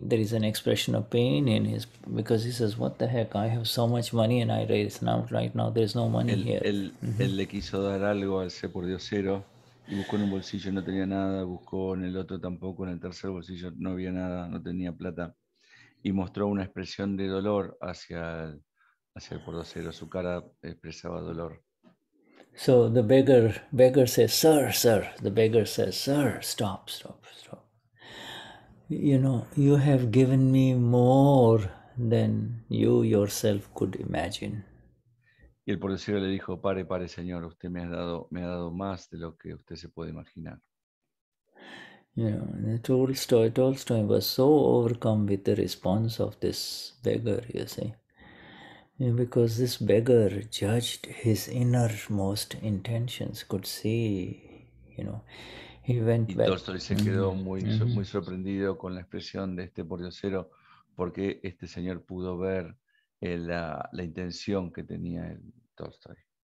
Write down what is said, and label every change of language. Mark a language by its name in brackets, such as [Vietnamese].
[English] There is an expression of pain in his, because he says, what the heck, I have so much money and I raise now, right now there's no money here. [Spanish] Él le quiso dar algo al ese pordiosero y buscó en un bolsillo, no tenía nada, buscó en el otro tampoco, en el tercer bolsillo no había nada, no tenía plata, y mostró una expresión de dolor hacia el pordiosero, su cara expresaba dolor. [English] So the beggar says, sir. The beggar says, sir, stop. You have given me more than you yourself could imagine. [Spanish] Y el pordiosero le dijo, pare, señor, usted me ha dado más de lo que usted se puede imaginar. [English] Tolstoy was so overcome with the response of this beggar, you see. Because this beggar judged his innermost intentions, could see, he went back. [Spanish] Y Tolstoy se quedó muy sorprendido con la expresión de este pordiosero, porque este señor pudo ver la intención que tenía el Tolstoy.